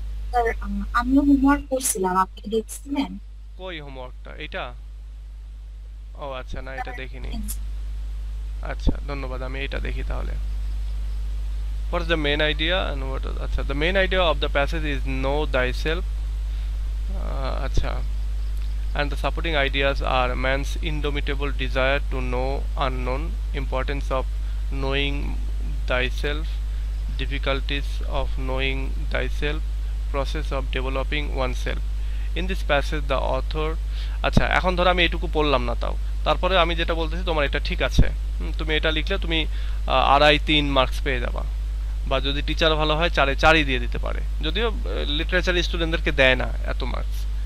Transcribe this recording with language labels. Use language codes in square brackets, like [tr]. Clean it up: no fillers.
[bn] Sir, আমিও homework করছিলাম, আপনি কি দেখছিলেন? কই হোমওয়ার্কটা এইটা? ও আচ্ছা, না এটা স্যার, দেখিনি। [en] exam- [bn] আচ্ছা ধন্যবাদ, আমি এটা দেখি তাহলে। [en] What is the main idea and what, আচ্ছা, the main idea of the passage is know thyself। আচ্ছা, and the supporting ideas are man's indomitable desire to know unknown, importance of knowing thyself, difficulties of knowing thyself, process of developing oneself. In this passage the author, [bn] আচ্ছা এখন ধরো আমি এটুকু পড়লাম না, তাও তারপরে আমি যেটা বলতেছি তোমার এটা ঠিক আছে। তুমি এটা লিখলে তুমি 2.5-3 মার্কস পেয়ে যাবা। বা যদি টিচার ভালো হয় 4-4ই দিয়ে দিতে পারে, যদিও লিটারেচার স্টুডেন্টদেরকে দেয় না এত মার্কস।